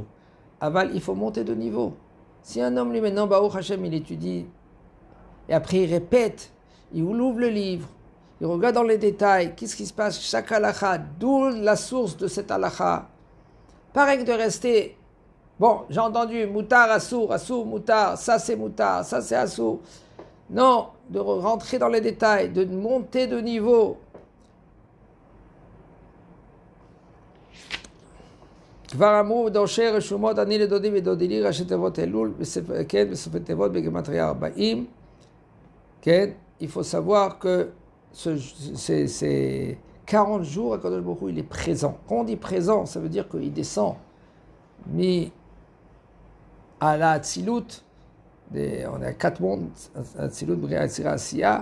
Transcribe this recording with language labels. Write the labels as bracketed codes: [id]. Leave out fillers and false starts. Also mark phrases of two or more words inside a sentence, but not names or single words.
[fr] Aval, il faut monter de niveau. Si un homme lui maintenant, [he] ברוך השם, [fr] il étudie, et après il répète, il ouvre le livre, il regarde dans les détails, qu'est-ce qui se passe, chaque halakha, d'où la source de cette halakha. Pareil que de rester, bon, j'ai entendu, [he] מותר, אסור, מותר, [fr] ça c'est assour. Non, de rentrer dans les détails, de monter de niveau. [he] כבר אמרו דורשי רשומות אני לדודי ודודי לי ראשי תיבות אלול, כן, בסופי תיבות בגימטריה 40. כן, [fr] il faut savoir que ces 40 jours, [he] הקדוש ברוך הוא, [fr] il est présent. Quand on dit présent, ça veut dire qu'il descend. Mais à la Hatzilut, on a 4 mondes, Hatzilut, Bria, Hatzira, Asiya.